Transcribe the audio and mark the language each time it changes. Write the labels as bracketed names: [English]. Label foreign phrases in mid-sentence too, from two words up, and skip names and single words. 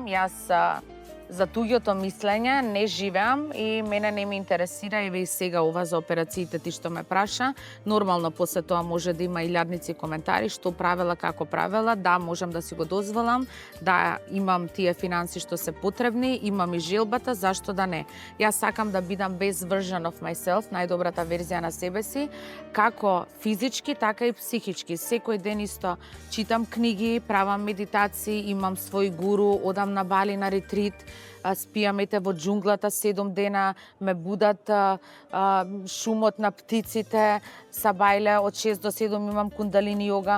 [Macedonian] Јас за туѓото мислење не живеам и мене не ме интересира, еве и сега ова за операциите ти што ме праша. Нормално после тоа може да има илјадници коментари што правела, како правела. Да, можам да си го дозволам, да имам тие финанси што се потребни, имам и желбата, зашто да не. Јас сакам да бидам [English] best version of myself, [Macedonian] најдобрата верзија на себе си, како физички, така и психички. Секој ден исто читам книги, правам медитации, имам свој гуру, одам на Бали на ретрит, спијам во џунглата 7 дена, ме будат шумот на птиците, сабајле од 6 до 7 имам кундалини йога.